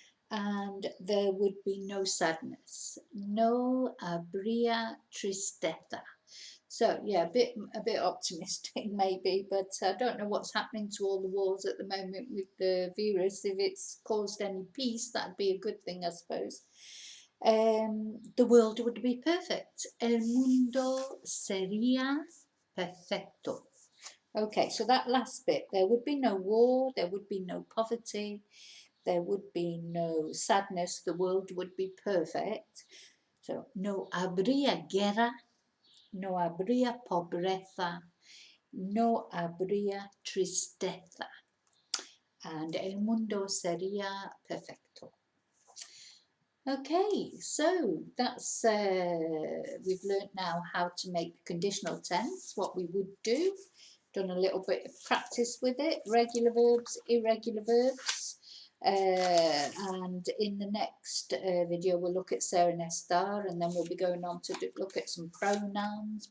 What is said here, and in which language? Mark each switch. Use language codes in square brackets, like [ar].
[en] And there would be no sadness. [es] No habría tristeza. [en] So yeah, a bit optimistic maybe, but I don't know what's happening to all the wars at the moment with the virus. If it's caused any peace, that'd be a good thing, I suppose. The world would be perfect. [es] El mundo sería perfecto. [en] Okay, so that last bit, there would be no war, there would be no poverty, there would be no sadness, the world would be perfect. [es] So no habría guerra, no habría pobreza, no habría tristeza, and el mundo sería perfecto. [en] Okay, so that's we've learnt now how to make the conditional tense, what we would do, done a little bit of practice with it, regular verbs, irregular verbs, and in the next video we'll look at ser and estar, and then we'll be going on to look at some pronouns.